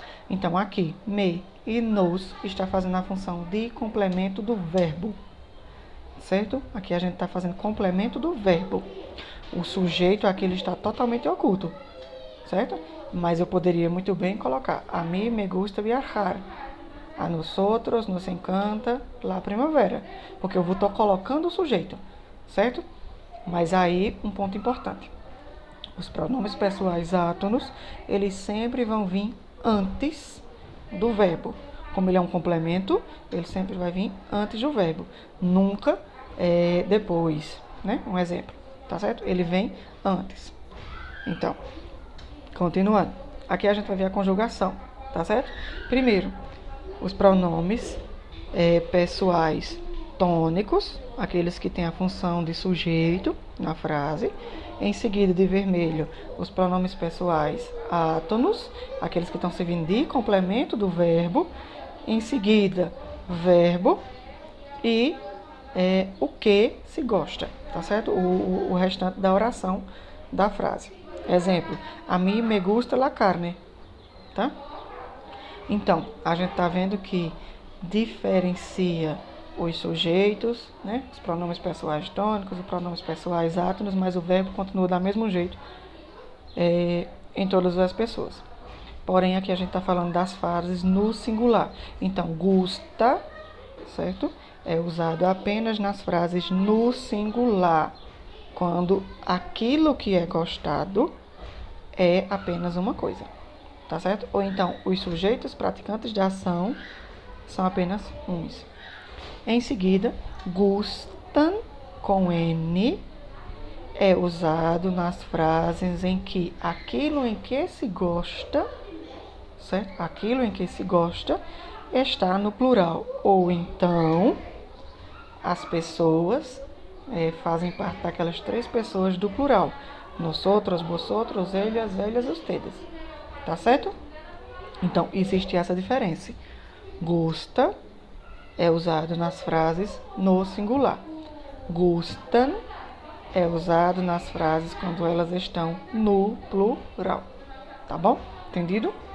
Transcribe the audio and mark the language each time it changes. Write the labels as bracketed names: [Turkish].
[Portuguese] Então, aqui, me e nos está fazendo a função de complemento do verbo, certo? Aqui a gente está fazendo complemento do verbo. O sujeito aqui ele está totalmente oculto. certo? [Spanish] Mas eu poderia muito bem colocar: a mí me gusta viajar. A nosotros nos encanta la primavera. [Portuguese] Porque eu estou colocando o sujeito, certo? Mas aí, um ponto importante. Os pronomes pessoais átonos, eles sempre vão vir antes do verbo. Como ele é um complemento, ele sempre vai vir antes do verbo. Nunca depois, né? Um exemplo, tá certo? Ele vem antes. Então, continuando. Aqui a gente vai ver a conjugação, tá certo? Primeiro, os pronomes pessoais tônicos, aqueles que têm a função de sujeito na frase. Em seguida, de vermelho, os pronomes pessoais átonos, aqueles que estão servindo de complemento do verbo. Em seguida, verbo e o que se gosta, tá certo? O restante da oração da frase. Exemplo: [Spanish] a mí me gusta la carne, [Portuguese] tá? Então, a gente está vendo que diferencia os sujeitos, né? Os pronomes pessoais tônicos, os pronomes pessoais átonos, mas o verbo continua do mesmo jeito em todas as pessoas. Porém, aqui a gente está falando das frases no singular. Então, gusta, certo? É usado apenas nas frases no singular, quando aquilo que é gostado é apenas uma coisa. Tá certo? Ou então, os sujeitos praticantes da ação são apenas uns. Em seguida, gustan com N é usado nas frases em que aquilo em que se gosta, certo? Aquilo em que se gosta está no plural. Ou então, as pessoas fazem parte daquelas 3 pessoas do plural. [Spanish] Nosotros, vosotros, ellas, ellas, ustedes. [Portuguese] Tá certo? Então, existe essa diferença. Gusta é usado nas frases no singular. Gustan é usado nas frases quando elas estão no plural. Tá bom? Entendido?